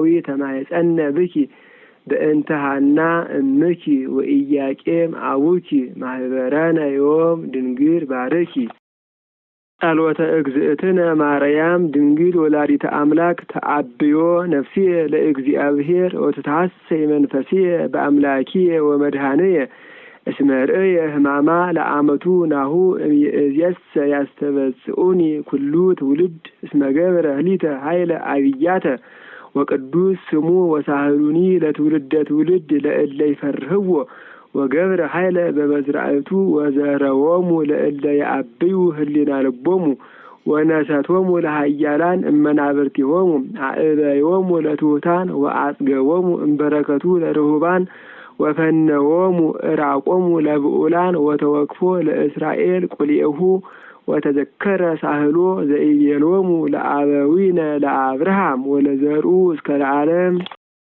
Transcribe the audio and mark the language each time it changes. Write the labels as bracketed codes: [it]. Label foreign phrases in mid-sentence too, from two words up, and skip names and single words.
[gez] ተማይጸነ ብኪ በእንተ ሐና እምኪ ወኢያቄም አቡኪ ማህበረነ ዮም ድንግል ባርኪ። ጸሎተ እግዝእትነ ማርያም ድንግል ወላዲተ አምላክ ተአብዮ ነፍስየ ለእግዚአብሔር ወትታሰይ መንፈስየ በአምላኪየ ወመድኃኒየ እስመ ርእየ ሕማማ ለአመቱ ናሁ እምይእዜሰ ያስተበጽኡኒ ኩሉ ትውልድ እስመ ገብረ ህሊተ ኃይለ አብያተ ወቅዱስ ስሙ ወሳህሉኒ ለትውልደ ትውልድ ለእለ ይፈርህዎ ወገብረ ኃይለ በመዝራእቱ ወዘረዎሙ ለእለ ያአብዩ ህሊና ልቦሙ ወነሰቶሙ ለሃያላን እመናብርቲሆሙ አእበዮሙ ለትሑታን ወአጽገቦሙ እምበረከቱ ለርሁባን ወፈነዎሙ እራቆሙ ለብዑላን ወተወክፎ ለእስራኤል ቁልኤሁ ወተዘከረ ሳህሎ ዘኢቤሎሙ ለአበዊነ ለአብርሃም ወለዘርኡ እስከ ለዓለም